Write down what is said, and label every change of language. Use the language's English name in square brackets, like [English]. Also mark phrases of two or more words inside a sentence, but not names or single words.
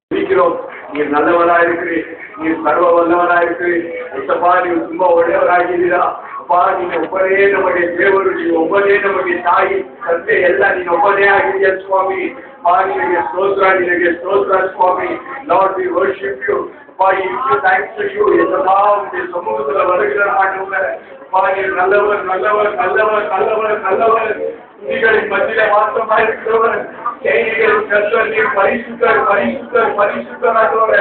[Tamil] துதிக்கிறோம். நீர் நல்லவராக இருக்கிறீர், நீர் சர்வ வல்லவராக இருக்கிறீர். எசப்பா, நீர் [Kannada] ತುಂಬಾ ಒಳ್ಳೆಯವರಾಗಿದ್ದೀರಾ. [Tamil] அப்பா, நீங்க ஒவ்வொரே நம்முடைய தேவரு, நீங்க ஒவ்வொரே நம்முடைய தாய் [Kannada] ತಂದೆ ಎಲ್ಲ ನೀನು ಒಬ್ಬನೇ ಆಗಿದೆಯಾ ಸ್ವಾಮಿ. ನಿನಗೆ ಸ್ತೋತ್ರ, ನಿನಗೆ ಸ್ತೋತ್ರ ಸ್ವಾಮಿ. [English] Lord, we worship you. அப்பா, thanks to you. [Tamil] எசப்பா, உங்களுடைய சமூகத்துல வருகிற ஆண்டவரே, அப்பா, நீர் நல்லவர், நல்லவர், நல்லவர், நல்லவர், நல்லவர். துதிகளின் மத்தியிலே வாசமாக இருக்கிறவர், செய்திகளின் கர்த்தர், நீர் பரிசுத்தர், பரிசுத்தர், பரிசுத்தர் ஆண்டவரே.